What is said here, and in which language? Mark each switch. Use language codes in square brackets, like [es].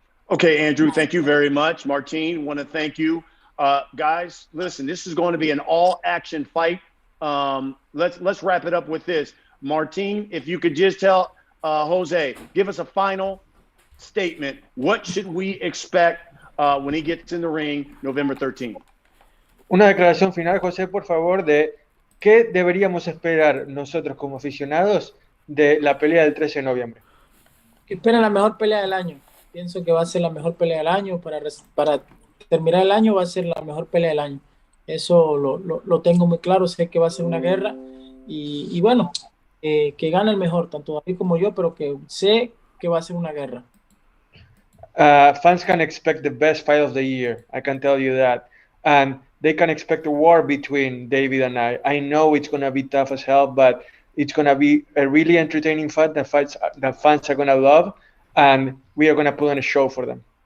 [en] Okay, Andrew, thank you very much. Martine, want to thank you. Guys, listen, this is going to be an all-action fight. Let's wrap it up with this. Martine, if you could just tell Jose, give us a final statement. What should we expect when he gets in the ring November 13th? [es] Una declaración final, José, por favor, de qué deberíamos esperar nosotros como aficionados de la pelea del 13 de noviembre. Que esperen la mejor pelea del año. Pienso que va a ser la mejor pelea del año. Para terminar el año va a ser la mejor pelea del año. Eso lo tengo muy claro. Sé que va a ser una guerra. Y bueno, que gane el mejor, tanto David como yo, pero que sé que va a ser una guerra. [en] Fans can expect the best fight of the year. I can tell you that. And they can expect a war between David and I. I know it's going to be tough as hell, but it's going to be a really entertaining fight that fans are going to love. And we are going to put on a show for them.